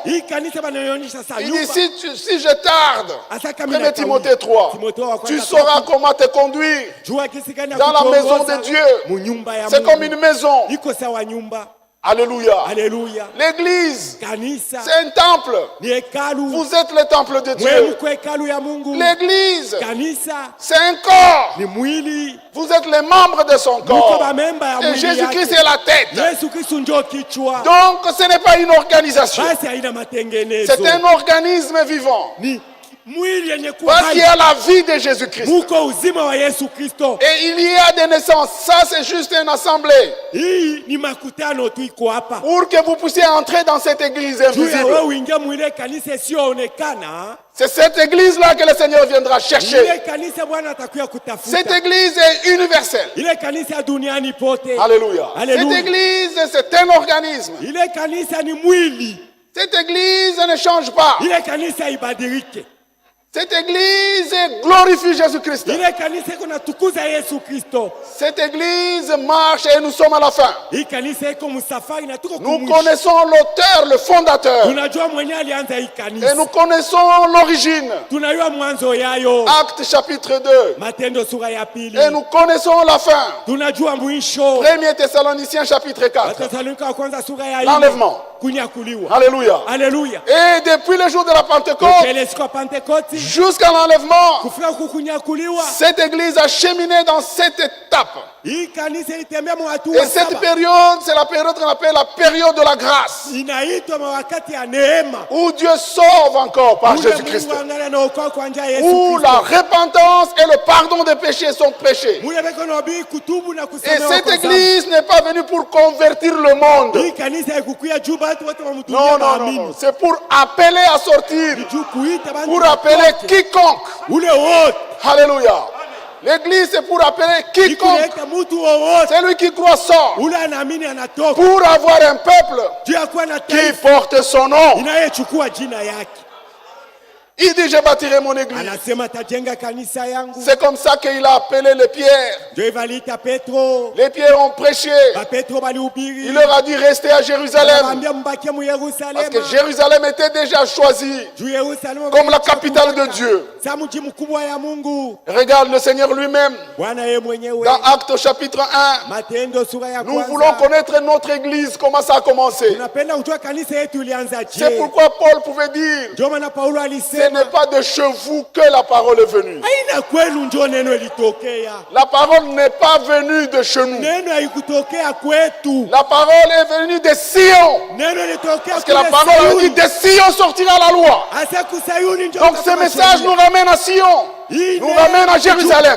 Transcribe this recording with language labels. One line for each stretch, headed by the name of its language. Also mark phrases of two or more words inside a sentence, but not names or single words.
French: Il dit, si je tarde, 1 Timothée 3, tu sauras comment te conduire dans la maison de Dieu. C'est comme une maison. Alléluia. Alléluia. L'église,
Swahili: Kanisa
French: c'est un temple.
Swahili: ni hekalu.
French: Vous êtes le temple de
Swahili: Wewe
French: Dieu.
Swahili: mko hekalu ya Mungu.
French: L'église,
Swahili: Kanisa
French: c'est un corps.
Swahili: ni mwili.
French: Vous êtes les membres de son
Swahili: Mko
French: corps.
Swahili: bamemba ya
French: Et
Swahili: mwili
French: Jésus-Christ
Swahili: yake.
French: est la tête.
Swahili: Yesu Kristo ndio kichwa.
French: Donc ce n'est pas une organisation.
Swahili: Basi haina matengenezo.
French: C'est un organisme vivant.
Swahili: Ni mwili yenye
French: Parce qu'il y
Swahili: kuwa
French: a la vie de Jésus-Christ.
Swahili: muko uzima wa Yesu Kristo.
French: Et il y a des naissances. Ça, c'est juste une assemblée.
Swahili: Hii ni makutano tu iko hapa.
French: Pour que vous puissiez entrer dans cette église
Swahili: Juu ya
French: invisible.
Swahili: wewe uingie mwile kanisa isiyoonekana.
French: C'est cette église-là que le Seigneur viendra chercher.
Swahili: Ile kanisa Bwana atakuya kutafuta.
French: Cette église est universelle.
Swahili: Ile kanisa duniani pote.
French: Alléluia. Alléluia. Cette église, c'est un organisme.
Swahili: Ile kanisa ni mwili.
French: Cette église ne change pas.
Swahili: Ile kanisa ibadilike.
French: Cette église glorifie Jésus-Christ.
Swahili: Ile kanisa iko natukuza Yesu Kristo.
French: Cette église marche et nous sommes à la fin.
Swahili: Hii kanisa iko msafari na tuko
French: Nous
Swahili: kumwisho.
French: connaissons l'auteur, le fondateur.
Swahili: Tunajua mwenye alianza hii
French: Et
Swahili: kanisa.
French: nous connaissons l'origine.
Swahili: Tunajua mwanzo yayo.
French: Acte chapitre 2.
Swahili: Matendo sura ya pili.
French: Et nous connaissons la fin.
Swahili: Tunajua mwisho.
French: 1er Thessaloniciens chapitre 4.
Swahili: Wathesalonike wa kwanza sura ya 4.
French: L'enlèvement.
Swahili: Kunyakuliwa.
French: Alléluia. Alléluia. Et depuis le jour de la Pentecôte
Swahili: Ile siku ya Pentecote
French: jusqu'à l'enlèvement,
Swahili: kufika kukunyakuliwa.
French: cette église a cheminé dans cette étape.
Swahili: Hii kanisa ilitembea mwatu
French: Et
Swahili: wa
French: cette
Swahili: saba.
French: période, c'est la période qu'on appelle la période de la grâce.
Swahili: Inaitwa mawakati ya neema.
French: Où Dieu sauve encore par
Swahili: Ule
French: Jésus-Christ.
Swahili: Mungu angalia na okoa kwa njia ya Yesu
French: Où
Swahili: Kristo.
French: la repentance et le pardon des péchés sont prêchés.
Swahili: Mule beko na obii kutubu na
French: Et
Swahili: kusamehewa
French: cette
Swahili: kwa dhambi.
French: église n'est pas venue pour convertir le monde.
Swahili: Hii kanisa haikukuya juu watu wote wamtumie
French: Non, non, non,
Swahili: maamini.
French: non. C'est pour appeler à sortir.
Swahili: Juu kuita bantu
French: Pour appeler
Swahili: watoke.
French: quiconque.
Swahili: Ule wote.
French: Alléluia. L'église, c'est pour appeler quiconque.
Swahili: Ikuleta mtu wowote.
French: Celui qui croit sort.
Swahili: Ule anaamini anatoka.
French: Pour avoir un peuple
Swahili: Juu ya kuwa na
French: qui
Swahili: taifa
French: porte son nom.
Swahili: inayechukua jina yake.
French: Il dit, je bâtirai mon église.
Swahili: Anasema tajenga kanisa yangu.
French: C'est comme ça qu'il a appelé les pierres.
Swahili: Ndio ivaliita Petro.
French: Les pierres ont prêché.
Swahili: Ba Petro balihubiri.
French: Il leur a dit, restez à Jérusalem.
Swahili: Anawaambia mbakie mu Yerusalemu.
French: Parce que Jérusalem était déjà choisi
Swahili: Juu Yerusalemu
French: comme la capitale de Dieu.
Swahili: Sa mji mkubwa ya Mungu.
French: Regarde le Seigneur lui-même.
Swahili: Bwana yeye mwenyewe.
French: Dans Actes chapitre 1,
Swahili: Matendo sura ya
French: nous
Swahili: kwanza.
French: voulons connaître notre église, comment ça a commencé.
Swahili: Tunapenda kujua kanisa yetu ilianza je.
French: C'est pourquoi Paul pouvait dire,
Swahili: Ndio maana Paulo
French: ce
Swahili: alisema
French: n'est pas de chez vous que la parole est venue.
Swahili: haina kwenu ndio neno ilitokea.
French: La parole n'est pas venue de chez nous.
Swahili: Neno haikutokea kwetu.
French: La parole est venue de Sion.
Swahili: Neno ilitokea
French: Parce que la parole a dit, de Sion sortira la loi.
Swahili: Asa kusayuni ndio.
French: Donc ce message nous ramène à Sion. Nous ramène à Jérusalem.